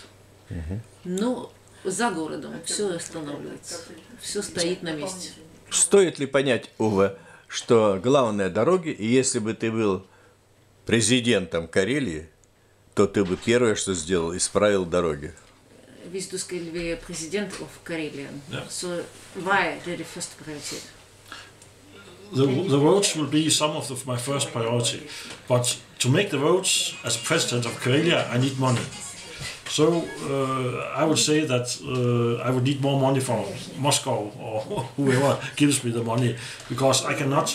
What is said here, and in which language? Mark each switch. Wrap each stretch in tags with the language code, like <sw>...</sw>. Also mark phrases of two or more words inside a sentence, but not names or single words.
<ru>Но за городом все останавливается, все стоит на месте. Стоит ли понять, Уве, что главное дороги, и если бы ты был президентом Карелии, то ты бы первое, что сделал, исправил дороги?</ru> <da>Hvis du skal være præsident of Karelien, så hvad er det første prioritet?</da> <en>The roads will be some of my first priority, but to make the roads as president of Karelia, I need money. So I would say that I would need more money from Moscow or whoever gives me the money, because I cannot.</en>